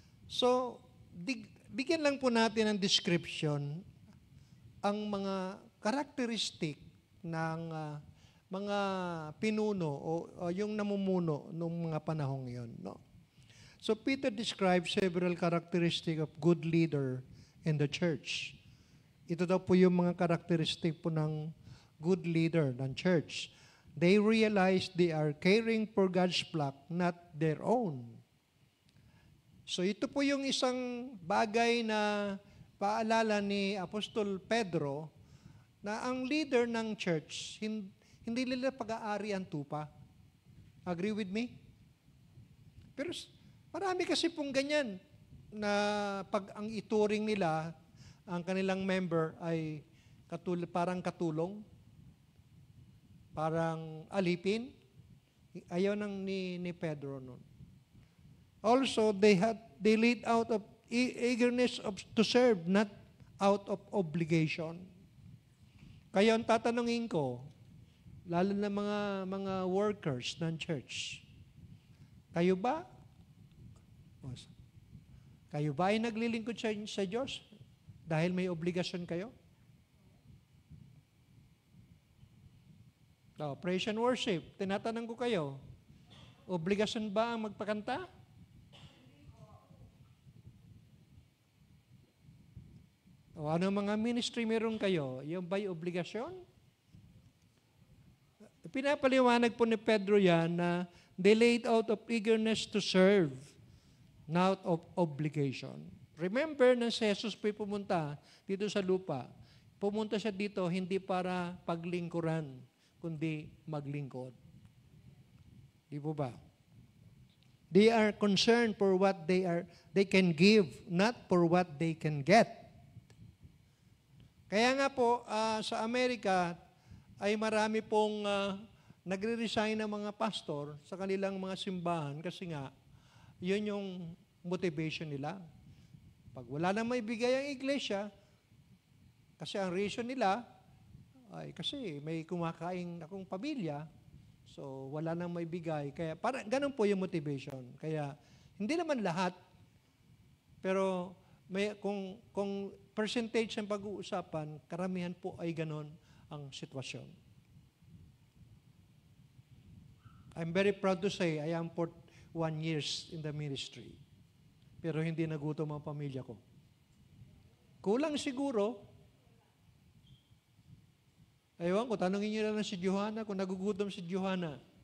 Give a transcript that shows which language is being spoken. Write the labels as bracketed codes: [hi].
[tl] So, bigyan lang po natin ng description ang mga karakteristik ng mga pinuno o yung namumuno nung mga panahong yon, no? [en] So Peter describes several characteristics of good leader in the church. [tl] Ito daw po yung mga characteristic po ng good leader ng church. [en] They realize they are caring for God's flock, not their own. [tl] So ito po yung isang bagay na paalala ni Apostol Pedro na ang leader ng church, hindi nila pag-aari ang tupa. [en] Agree with me? [tl] Pero marami kasi pong ganyan na pag ang ituring nila, ang kanilang member ay parang katulong, parang alipin. Ayaw ni Pedro nun. [en] Also, they lead out of eagerness to serve, not out of obligation. [tl] Kaya ang tatanungin ko, lalo na mga workers ng church, kayo ba ay naglilingkod sa Diyos dahil may obligasyon kayo? [en] Praise and worship. [tl] Tinatanong ko kayo, obligasyon ba ang magpakanta? O ano mga ministry meron kayo? Yung ba'y obligasyon? Pinapaliwanag po ni Pedro yan na [en] they laid out of eagerness to serve, not of obligation. [tl] Remember na si Jesus po pumunta dito sa lupa. Pumunta siya dito hindi para paglingkuran, kundi maglingkod. Di po ba? [en] They are concerned for what they can give, not for what they can get. [tl] Kaya nga po, sa Amerika, ay marami pong nagre-resign ng mga pastor sa kanilang mga simbahan kasi nga, yun yung motivation nila. Pag wala na maibigay ang iglesia, kasi ang reason nila, ay kasi may kumakain akong pamilya, so wala nang maibigay. Kaya parang ganun po yung motivation. Kaya hindi naman lahat, pero kung percentage ang pag-uusapan, karamihan po ay ganun ang sitwasyon. [en] I'm very proud to say I am 41 years in the ministry. [tl] Pero hindi nagutom ang pamilya ko. Kulang siguro. Ewan ko, tanongin niyo lang si Johanna kung nagugutom si Johanna.